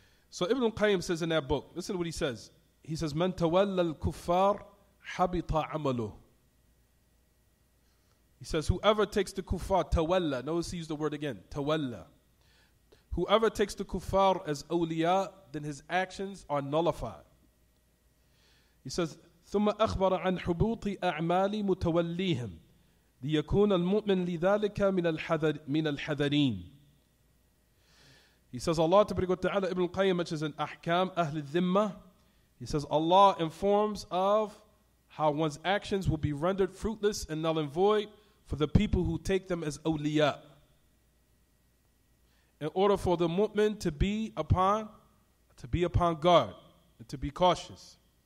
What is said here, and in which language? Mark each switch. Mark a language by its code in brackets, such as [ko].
[en] So Ibn al-Qayyim says in that book, listen to what he says. He says, [ar] "Man tawalla al-kuffar habita amaluh." [en] He says, whoever takes the kuffar, tawalla, notice he used the word again, tawalla. Whoever takes the kuffar as awliya, then his actions are nullified. He says, [ar] ثم أخبر عن حبوط أعمال متوليهم ليكون المؤمن لذلك من الحذرين. [en] He says, Allah Ta'ala, Ibn al-Qayyim mentions in Ahkam Ahl al-Dhimma, he says, Allah informs of how one's actions will be rendered fruitless and null and void for the people who take them as awliya. In order for the mu'min to be upon guard and to be cautious.